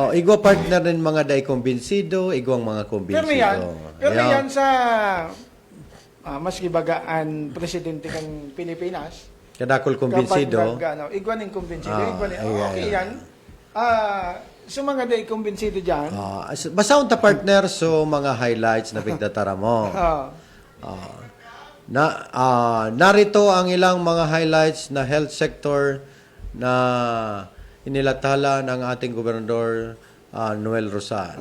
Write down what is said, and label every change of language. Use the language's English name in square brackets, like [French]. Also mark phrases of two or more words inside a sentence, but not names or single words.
[Bikol] Oh, igwa partner din mga day kumbinsido, igwang mga kumbinsido. Pero yan sa maski bagaan presidente kang Pilipinas, Kadakol kumbinsido. igwan ng kumbinsido, Ah, okay yan. So mga day kumbinsido dyan. Basta unta partner so mga highlights na bigdatara mo. [Filipino] Narito ang ilang mga highlights na health sector na inilathala ng ating gobernador Noel Rosal.